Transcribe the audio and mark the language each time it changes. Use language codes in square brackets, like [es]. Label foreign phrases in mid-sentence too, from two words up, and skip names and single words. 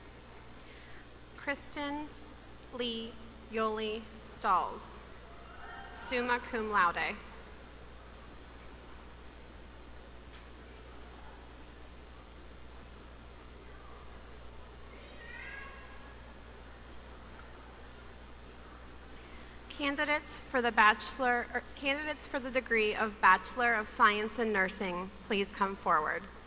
[en] Kristen Lee Yoli Stalls. [la] summa cum laude. [en] Candidates for the degree of Bachelor of Science in Nursing, please come forward.